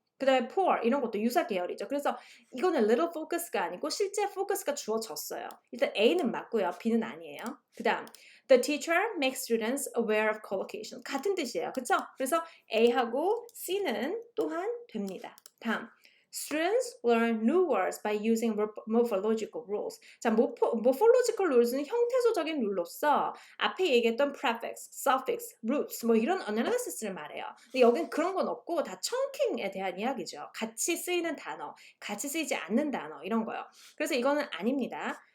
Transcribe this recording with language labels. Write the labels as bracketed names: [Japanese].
[Korean] 그 다음에 poor 이런 것도 유사 계열이죠. 그래서 이거는 little focus가 아니고 실제 focus가 주어졌어요. 일단 A는 맞고요. B는 아니에요. 그 다음 [English] The teacher makes students aware of collocation. [Korean] 같은 뜻이에요. 그쵸? 그래서 A하고 C는 또한 됩니다. [English] 다음 Students learn new words by using morphological rules. [Korean] 자, morphological rules는 형태소적인 룰로서 앞에 얘기했던 prefix, suffix, roots 뭐 이런 analysis를 말해요. 근데 여긴 그런 건 없고 다 chunking에 대한 이야기죠. 같이 쓰이는 단어, 같이 쓰이지 않는 단어 이런 거요. 그래서 이거는 아닙니다.